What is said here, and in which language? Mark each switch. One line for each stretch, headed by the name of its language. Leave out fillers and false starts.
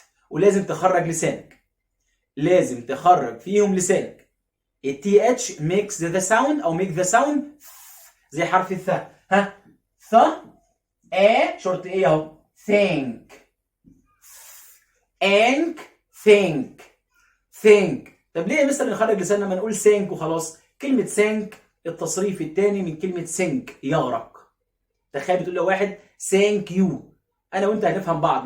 Arabic: ولازم تخرج لسانك، لازم تخرج فيهم لسانك.
English: التي H makes the sound او make the sound
Arabic: زي حرف الثاء. ها ث شورت ايه اهو think.
English: انك think think.
Arabic: طب ليه يا مستر نخرج لساننا ما نقول سينك وخلاص؟ كلمه سينك التصريف الثاني من كلمه سينك، يغرق. تخيل بتقول له واحد
English: thank you,
Arabic: انا وانت هنفهم بعض.